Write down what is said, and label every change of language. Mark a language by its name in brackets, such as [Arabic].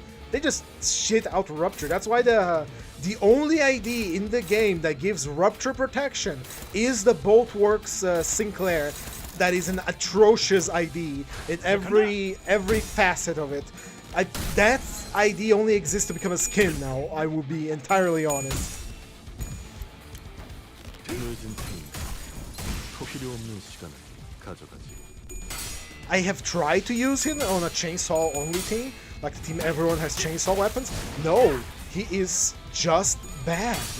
[English] They just shit out rupture. That's why the only ID in the game that gives rupture protection is the Boltworks Sinclair. That is an atrocious ID in every facet of it. That ID only exists to become a skin now. I will be entirely honest. [Korean] 늦은 팀, 필요 없는 시간을 가져가지. [English] I have tried to use him on a chainsaw only team, like the team everyone has chainsaw weapons. No, he is just bad.